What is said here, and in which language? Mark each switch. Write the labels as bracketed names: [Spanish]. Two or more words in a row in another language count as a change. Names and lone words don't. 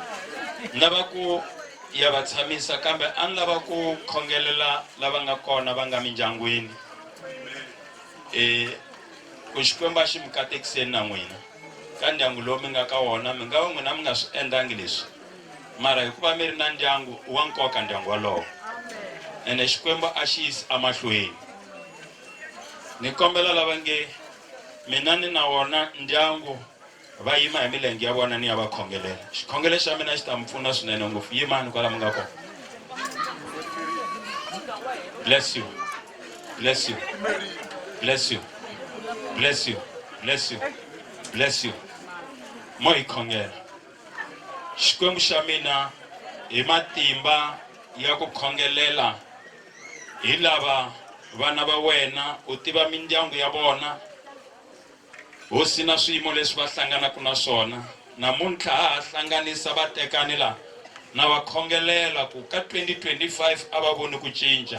[Tsonga] Lava ku ya va tshamisa kambe an lava ku khongelela lava nga kona va nga mindyangwini ku Xikwembu xi mi katekiseni na n'wina ka ndyangu lowu mi nga ka wona mi nga va n'wina mi nga swi endlangi leswi mara hikuva mi ri na ndyangu wa nkoka ndyangu walowo ene Xikwembu a xi yisi amahlweni. Ni kombela lava nge mina ni na wona ndyangu va yima hi milenge ya vona ni ya va khongelela. Xikhongelo xa mina xi ta mi pfuna swinene ngopfu. Yimani kwala mi nga kona. [English] Bless you, bless you, bless you, bless you, bless you, bless you. [Tsonga] Mo hi khongela. Xikwembu xa mina hi matimba ya ku khongelela hi lava vana va wena u tiva mindyangu ya vona hosi na swiyimo leswi va hlanganaka na swona. Namuntlha ha hlanganisa vatekani la na va khongelela ku ka 2025 a va voni ku cinca.